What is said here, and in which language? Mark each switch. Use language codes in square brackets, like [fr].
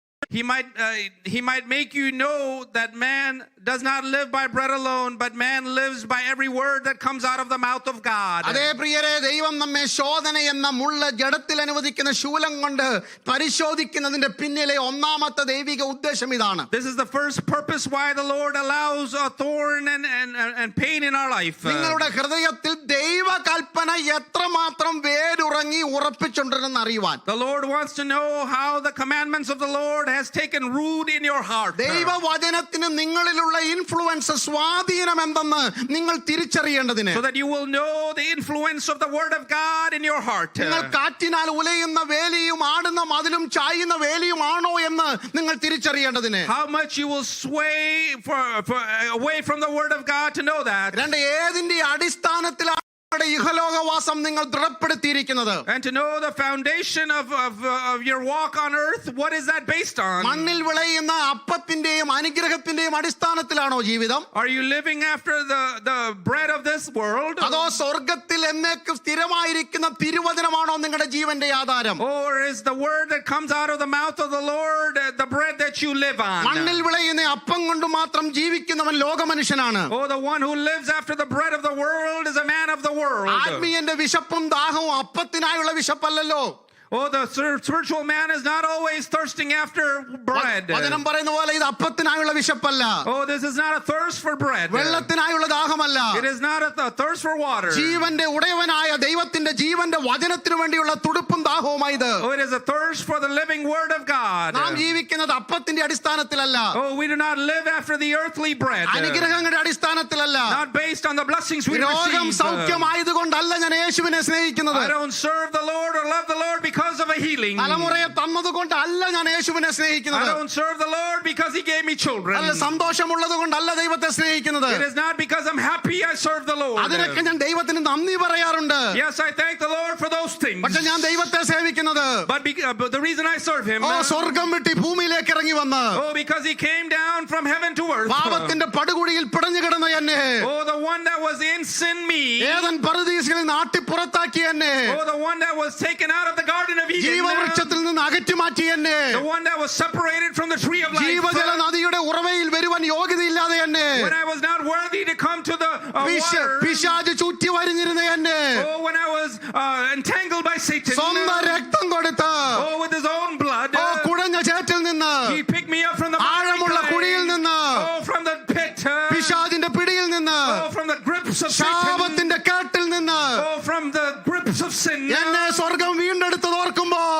[en] He might make you know that man does not live by bread alone, but man lives by every word that comes out of the mouth of God. [ml] അതേ പ്രിയരെ, ദൈവം നമ്മെ ശോധന എന്ന മുള്ള ജഡത്തിൽ അനുവദിക്കുന്ന ശൂലം കൊണ്ട് പരിശോധിക്കുന്നതിന്റെ പിന്നിലെ ഒന്നാമത്തെ ദൈവിക ഉദ്ദേശം ഇതാണ്. [en] This is the first purpose why the Lord allows a thorn and pain in our life. [ml] നിങ്ങളുടെ ഹൃദയത്തിൽ ദൈവ കൽപ്പന എത്രമാത്രം വേരുറങ്ങി ഉറപ്പിച്ചുണ്ടെന്ന് അറിയുവാൻ. [en] The Lord wants to know how the commandments of the Lord has taken root in your heart. [ml] ദൈവവചനത്തിന് നിങ്ങളിലുള്ള influence സ്വാധീനം എന്തെന്ന് നിങ്ങൾ തിരിച്ചറിയേണ്ടതിന്, [en] so that you will know the influence of the word of God in your heart. [ml] നിങ്ങൾ കാറ്റിനാൽ ഉലയുന്ന വേലിയും ആടുന്ന മതിലും ചായുന്ന വേലിയുമാണോ എന്ന് നിങ്ങൾ തിരിച്ചറിയേണ്ടതിന്, [en] how much you will sway away from the word of God to know that. [ml] ഏതിന്റെ അടിസ്ഥാനത്തിലാണ് ഇഹലോകവാസം നിങ്ങൾ ദൃഢപ്പെടുത്തിയിരിക്കുന്നത്? [en] And to know the foundation of your walk on earth, what is that based on? [ml] മണ്ണിൽ വിളയുന്ന അപ്പത്തിന്റെയും അനുഗ്രഹത്തിന്റെയും അടിസ്ഥാനത്തിലാണോ ജീവിതം? [en] Are you living after the bread of this world? [ml] അതോ സ്വർഗ്ഗത്തിൽ എന്നേക്കും സ്ഥിരമായിരിക്കുന്ന തിരുവചനമാണോ നിങ്ങളുടെ ജീവന്റെ ആധാരം? [en] Or is the word that comes out of the mouth of the Lord the bread that you live on? [ml] മണ്ണിൽ വിളയുന്ന അപ്പം കൊണ്ട് മാത്രം ജീവിക്കുന്നവൻ ലോകമനുഷ്യനാണ്. [en] Oh, the one who lives after the bread of the world is a man of the world. [ml] ആത്മീയന്റെ വിശപ്പും ദാഹവും അപ്പത്തിനായുള്ള വിശപ്പല്ലല്ലോ. [en] Oh, the spiritual man is not always thirsting after bread. [ml] വചനം പറയുന്ന പോലെ ഇത് അപ്പത്തിനായുള്ള വിശപ്പല്ല. [en] Oh, this is not a thirst for bread. [ml] വെള്ളത്തിനായുള്ള ദാഹമല്ല. [en] It is not a thirst for water. [ml] ജീവന്റെ ഉടയവനായ ദൈവത്തിന്റെ ജീവന്റെ വചനത്തിനു വേണ്ടിയുള്ള തുടുപ്പും ദാഹവുമായത്. [en] Oh, it is a thirst for the living word of God. [ml] നാം ജീവിക്കുന്നത് അപ്പത്തിന്റെ അടിസ്ഥാനത്തിലല്ല. [en] Oh, we do not live after the earthly bread. [ml] അനുഗ്രഹങ്ങളുടെ അടിസ്ഥാനത്തിലല്ല. [en] Not based on the blessings we [ml] രോഗം [en] receive. [ml] സൗഖ്യമായതുകൊണ്ടല്ല ഞാൻ യേശുവിനെ സ്നേഹിക്കുന്നത്. [en] I don't serve the Lord or love the Lord because of a healing. [ml] തലമുറയെ തന്നതുകൊണ്ടല്ല ഞാൻ യേശുവിനെ [en] I [ml] സ്നേഹിക്കുന്നത്. [en] don't serve the Lord because he gave me children. [ml] അല്ല, സന്തോഷമുള്ളത് കൊണ്ടല്ല ദൈവത്തെ സ്നേഹിക്കുന്നത്. [en] It is not because I'm happy I serve the Lord. [ml] അതിനൊക്കെ ഞാൻ ദൈവത്തിന് നന്ദി പറയാറുണ്ട്. [en] Yes, I thank the Lord for those things. [ml] പക്ഷെ ഞാൻ ദൈവത്തെ സേവിക്കുന്നത് [en] But the reason I serve him, [ml] സ്വർഗം വിട്ട് ഭൂമിയിലേക്ക് ഇറങ്ങി വന്ന് [en] because he came down from heaven to earth. [ml] പാപത്തിന്റെ പടുകുഴിയിൽ പിടഞ്ഞു കിടന്ന എന്നെ, [en] The one that was in sin me. [ml] Eden പറുദീസയിൽ നാട്ടി പുറത്താക്കിയ എന്നെ, [en] The one that was taken out of the garden of Eden. [ml] ജീവവൃക്ഷത്തിൽ നിന്ന് അകറ്റി മാറ്റി എന്നെ [en] the one that was separated from the tree of life. [ml] ജീവജല നദിയുടെ ഉറവയിൽ വരുവാൻ യോഗ്യതയില്ലാതെ എന്നെ [en] When I was not worthy to come to the water. [ml] പിശാച് ചുറ്റി വരിഞ്ഞിരുന്ന എന്നെ [en] Oh, when I was entangled by Satan. [ml] സ്വന്തം രക്തം കൊടുത്ത് [en] Oh, with his own blood. [ml] കുടഞ്ഞ ചേറ്റിൽ നിന്ന് [en] He picked me up from the [ml] ആഴമുള്ള കുഴിയിൽ നിന്ന് [en] Oh, from the pit. [ml] പിശാചിന്റെ പിടിയിൽ നിന്ന് [en] Oh, from the grips of Satan. [ml] ശാപത്തിന്റെ കേട്ടിൽ നിന്ന് [en] Oh, from the grips of sin. [ml] എന്നെ സ്വർഗം വീണ്ടെടുത്തത് ഓർക്കുമ്പോൾ